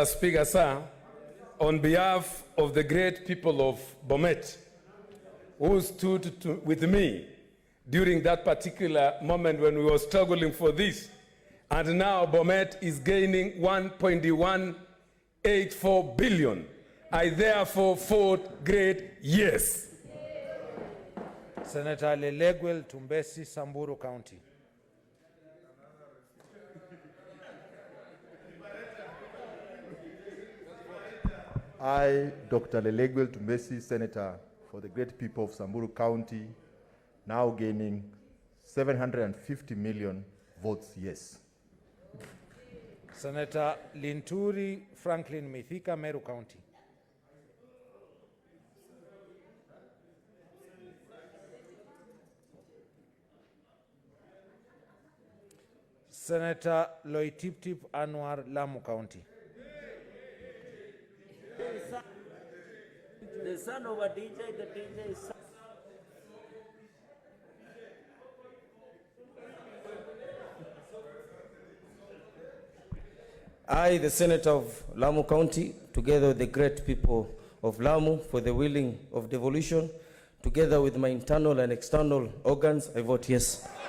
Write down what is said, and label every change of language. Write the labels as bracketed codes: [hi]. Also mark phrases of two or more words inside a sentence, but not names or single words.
[en] Speaker, sir, on behalf of the great people of Bomet, who stood with me during that particular moment when we were struggling for this, and now Bomet is gaining 1.184 billion. I therefore vote great yes. Senator Leleguel Tumbesi, Samburu County. I, Dr. Leleguel Tumbesi, Senator for the great people of Samburu County, now gaining 750 million votes yes. Senator Linturi Franklin Mithika, Meru County. Senator Loitiptip Anwar, Lamu County. The son of a DJ, the DJ is... I, the Senator of Lamu County, together with the great people of Lamu, for the willing of devolution, together with my internal and external organs, I vote yes.